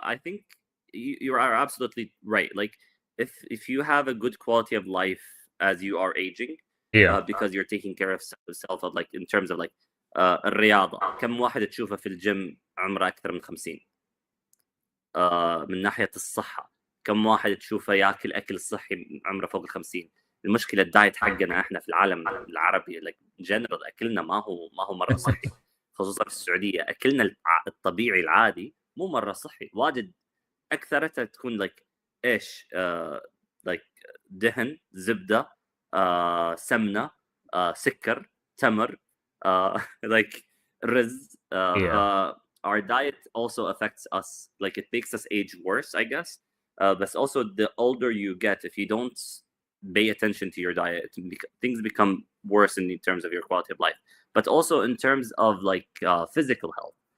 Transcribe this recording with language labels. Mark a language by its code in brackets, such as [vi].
[en] I think you are absolutely right. Like if you have a good quality of life as you are aging, Yeah. because you're taking care of yourself, like in terms of like الرياضة. [ar] كم واحد تشوفه في الجيم عمره أكثر من 50؟ من ناحية الصحة كم واحد تشوفه ياكل أكل صحي عمره فوق ال50؟ المشكلة الدايت حقنا احنا في العالم العربي like جنرال أكلنا ما هو مرة صحي. خصوصا في السعودية أكلنا الطبيعي العادي مو مرة صحي. واجد أكثرتها تكون like إيش like دهن زبدة سمنة سكر تمر like رز. [en] Our diet also affects us, like it makes us age worse, I guess. But also the older you get, if you don't pay attention to your diet, things become worse in terms of your quality of life, but also in terms of like physical health.